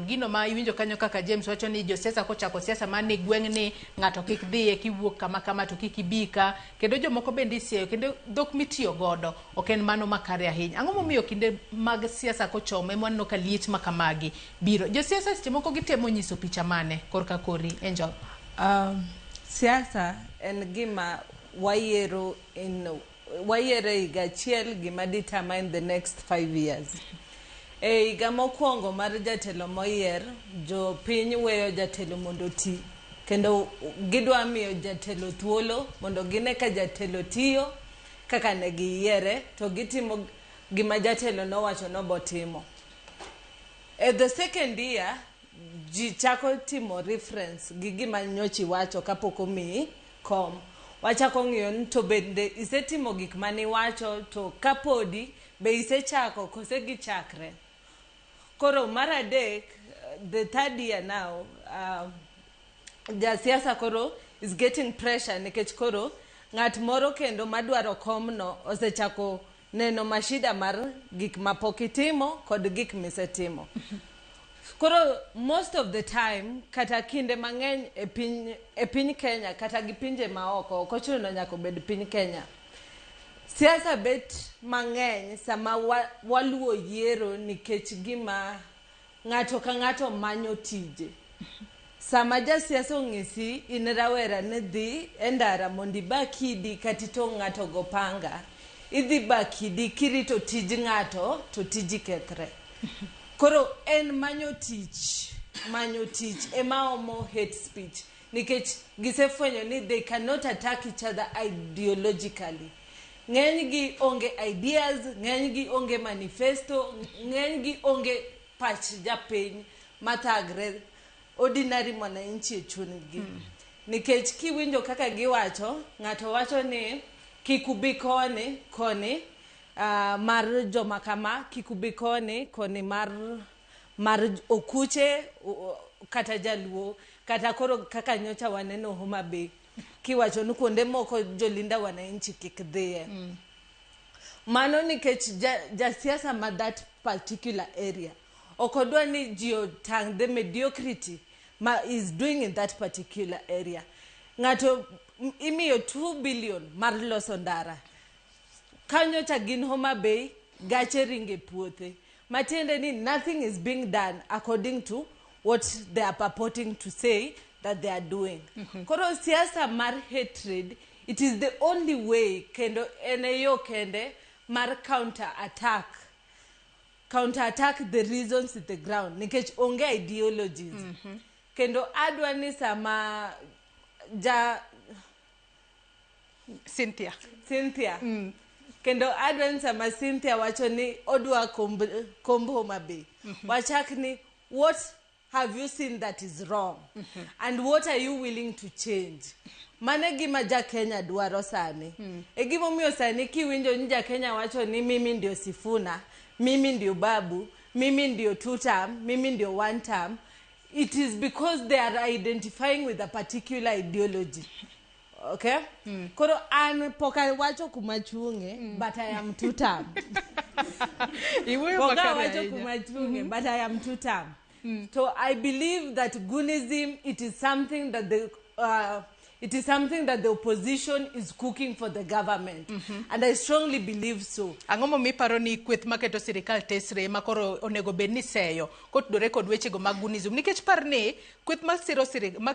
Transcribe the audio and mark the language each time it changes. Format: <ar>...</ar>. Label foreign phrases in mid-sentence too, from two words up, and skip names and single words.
<luo>Gino ma iwinjo kanyo kaka James wacho ni josiasa kochako siasa man e gweng' ni ng'ato kik dhiye kiwuok kama kama to kik ibika, kendo jomoko bende isieyo, kendo dhok mitiyo godo ok en mano makare ahinya. Ang'o momiyo kinde mag siasa kochomo ema waneno ka liech ma kamagi biro? Josiasa seche moko gitemo nyiso picha mane korka kori Angel? Siasa en gima wayiero higa achiel gima</luo> <en>determine the next 5 years.</en> <luo>E higa mokwongo mar jatelo moyier, jo piny weyo jatelo mondo ti, kendo gidwa miyo jatelo thuolo mondo gine ka jatelo tiyo kaka ne giyiere to gitimo gima jatelo nowacho no botimo.</luo> <en>The second year</en> <luo>ji chako timo reference gi gima nyochi wacho kapok omiyi kom. Wachako ng'iyo ni to bende isetimo gik mani wacho, to kapodi be isechako kose gichakre. Koro mar adek,</luo> <en>the third year now,</en> <luo>jasiasa koro</luo> <en>is getting pressure</en> <luo>nikech koro ng'at moro kendo madwaro komno osechako neno mashida mar gik mapok itimo kod gik misetimo. Koro</luo> <en>most of the time</en> <luo>kata kinde mang'eny e piny Kenya kata gi pinje maoko, ok ochuno nyaka bed piny Kenya, siasa bet mang'eny sama waluwo yiero nikech gima ng'ato ka ng'ato manyo tije. Sama jasiasa ong'isi in rawera ni dhi e ndara mondo ibakidi kati to ng'ato go panga, idhi bakidi kirito tij ng'ato to tiji kethre. Koro en manyo tich ema omo</luo> <en>hate speech</en> <luo>nikech gisefwenyo ni</luo> <en>they cannot attack each other ideologically.</en> <luo>Ng'eny gi onge ideas, ng'eny gi onge manifesto, ng'eny gi onge pach japiny mathagre ordinary mwananchi e chunygi. Nikech kiwinjo kaka giwacho, ng'ato wacho ni kik ubi koni mar joma kama, kik ubi koni mar okuche kata jaluo, kata koro kaka nyocha waneno Homa Bay kiwacho ni kuonde moko jolinda wananchi kik dhiye. Mano nikech jasiasa ma</luo> <en>that particular area</en> <luo>okodwa ni ji otang'</luo> <en>the mediocrity ma is doing in that particular area.</en> <luo>Ng'ato imiyo 2 billion mar loso ndara, kanyocha gin Homa Bay gache ringe puothe, matiende ni</luo> <en>nothing is being done according to what they are purporting to say that they are doing.</en> <luo>Koro siasa mar</luo> <en>hatred, it is the only way</en> <luo>kendo eneyo kende mar</luo> <en>counter attack the reasons at the ground</en> <luo>nikech onge</luo> <en>ideologies.</en> <luo>Kendo adwa ni sama Cynthia kendo adwa ni sama Cynthia wacho ni odwa komb Homa Bay, wachak ni</luo> <en>what have you seen that is wrong and what are you willing to change?</en> <luo>Mane gima ja Kenya dwaro sani. E gima omiyo sani kiwinjo ni ja Kenya wacho ni</luo> <sw>mimi ndio Sifuna, mimi ndio Babu, mimi ndio 2 term, mimi ndio 1 term,</sw> <en>it is because they are identifying with a particular ideology.</en> <luo>Okay? Koro an poka wacho kumachunge,</luo> <en>but I am 2 term.</en> <luo>Poka wacho kumachunge,</luo> <en>but I am 2 term. So I believe that Gunism, it is something that the opposition is cooking for the government. And I strongly believe so.</en> <luo>Ang'o mi paro ni kweth maketo sirikal tesre makoro onego bed ni seyo kotudore kod weche go mag Gunism, nikech par ni kweth masiro</luo>